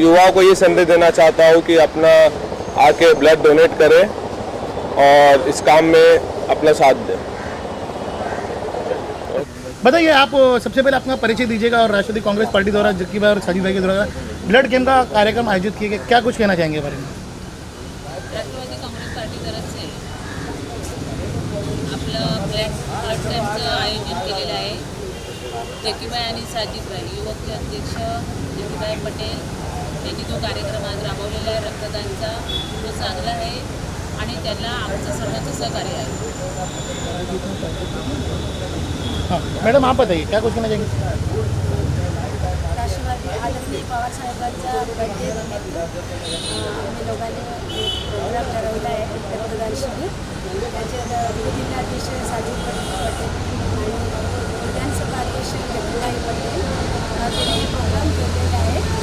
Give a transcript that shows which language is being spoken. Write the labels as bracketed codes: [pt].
[hi] युवाओं को ये संदेश देना चाहता हूँ कि अपना आके ब्लड डोनेट करें और इस काम में अपना साथ दें। बताइए, आप सबसे पहले अपना परिचय दीजिएगा और राष्ट्रवादी कांग्रेस पार्टी द्वारा जक्की भाई और साजिद भाई के द्वारा ब्लड कैंप का कार्यक्रम आयोजित किया गया, क्या कुछ कहना चाहेंगे बारे में? [mr] राष्ट्रवादी काँग्रेस पार्टी तरफ से आपलं ब्लड कॅम्पचं आयोजन केलेलं आहे। जक्कीबाई आणि साजिदबाई युवकचे अध्यक्ष जक्कीबाई पटेल यांनी जो कार्यक्रम आज राबवलेला आहे रक्तदानचा, तो चांगला आहे आणि त्याला आमचं सर्वांचं सहकार्य आहे। [hi] हाँ मैडम, आप बताइए क्या कुछ कहना चाहेंगे? [mr] राष्ट्रवादी आदरणीय पवार साहेबांचा बर्थडे निमित्त आम्ही लोकांनी प्रोग्राम ठरवला आहे रक्तदान शिबिर। त्याच्यात जिल्हाध्यक्ष साजिद पटेल आणि विधानसभा अध्यक्ष जक्कीबाई पटेल त्यांनी प्रोग्राम केलेला आहे।